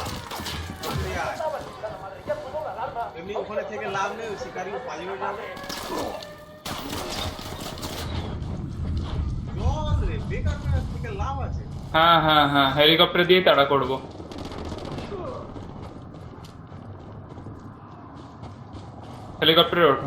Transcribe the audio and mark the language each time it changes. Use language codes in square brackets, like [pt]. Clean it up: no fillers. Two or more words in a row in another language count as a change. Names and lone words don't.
[bn] তাড়াতাড়ি আয়। [es] ¡Estaba chingada madre! ¡Ya sonó la alarma! [bn] এমনি ওখানে থেকে লাভ নেই, ওই শিকারিও পালিয়ে যাবে। জল রে, বেকার বেকার থেকে লাভ আছে। হ্যাঁ হ্যাঁ হ্যাঁ, হেলিকপ্টার দিয়ে তাড়া করব। হেলিকপ্টারে ওঠো।